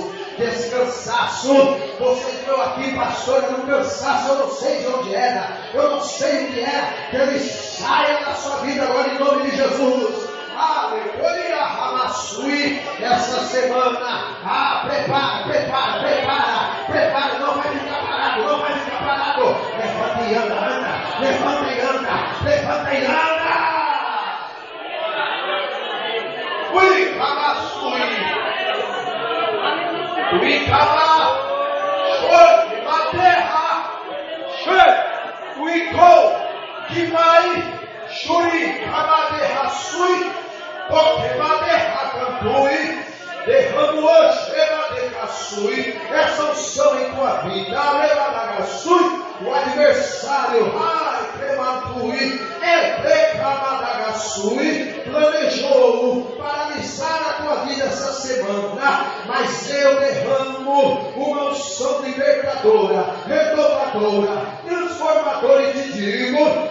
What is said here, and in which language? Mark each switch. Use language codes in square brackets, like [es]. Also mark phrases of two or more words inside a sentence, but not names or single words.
[pt] Que esse cansaço, você entrou aqui, pastor, era um cansaço, eu não sei de onde era, eu não sei o que era, que ele saia da sua vida agora, em nome de Jesus. Aleluia, Ramassui, essa semana, prepara, não vai ficar parado, levanta e anda, levanta e anda. Ui, Ramassui, Uicaba, Shoy, Materra, Shoy, Uicou, Kimai, Shuri, Kamaterra, Sui, Tokematerra, Cantui, derrama hoje, Ematerra, Sui, essa unção em tua vida, Ematerra, Sui, o adversário, ai, Cremantui, Ebrecamadagasui, planejou paralisar a tua vida essa semana, mas eu derramo uma unção libertadora, renovadora, transformadora e te digo,